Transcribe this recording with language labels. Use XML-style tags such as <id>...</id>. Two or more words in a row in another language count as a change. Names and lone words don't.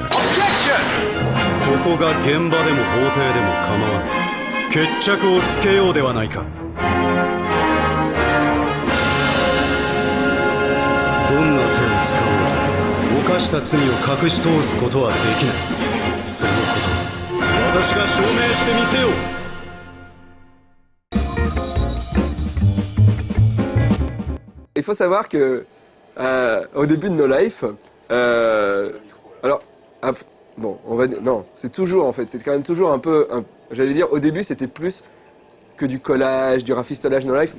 <ja>ここが現場でも法廷でも構わない。決着をつけようではないか。どんな手を使おうと犯した罪を隠し通すことはできない。そのこと私が証明してみせよう。</ja> <fr>Il faut savoir que au début de No Life, alors bon, on va dire, non, c'est toujours en fait, c'est quand même toujours un peu, j'allais dire au début c'était plus que du collage, du rafistolage No Life.</fr>